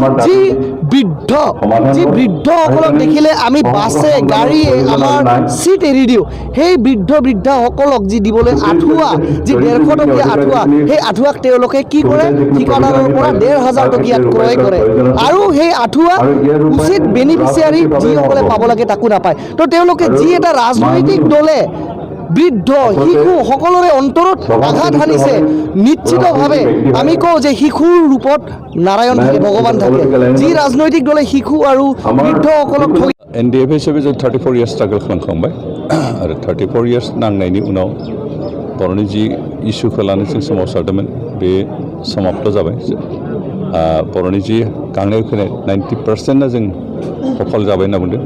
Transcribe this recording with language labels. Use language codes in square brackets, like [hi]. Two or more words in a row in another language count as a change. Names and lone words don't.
[as] যি বৃদ্ধসকলক দেখিলে আমি বাছে গাড়ীয়ে আমাৰ চিট এৰি দিওঁ, সেই বৃদ্ধাসকলক যি দিবলৈ আঁঠুৱা, যি 150 টকীয়া আঁঠুৱা, সেই আঁঠুৱাক তেওঁলোকে কি কৰে, ঠিকাদাৰৰ পৰা 1500 টকীয়াত ক্ৰয় কৰে, আৰু সেই আঁঠুৱা উচিত বেনিফিচিয়াৰী যিসকলে পাব লাগে তাকো নাপায়। তো তেওঁলোকে যি এটা ৰাজনৈতিক দলে বৃদ্ধ শিশু সকলোৰে অন্তৰত আঘাত সানিছে, নিশ্চিতভাৱে আমি কওঁ যে শিশুৰ ৰূপত নাৰায়ণ থাকে, ভগৱান থাকে। যি ৰাজনৈতিক দলে শিশু আৰু বৃদ্ধসকলক [brx] NDF हिसाबै जों 34 years स्ट्रागल खालामखांबाय आरो 34 years नांनायनि उनाव बर'नि जि इस्युखौ लानानै जों सोमावसारदोंमोन बे समाप्त जाबाय। बर'नि जि गांनाय उखैनाय 90% जों सफल जाबाय होनना बुंदों।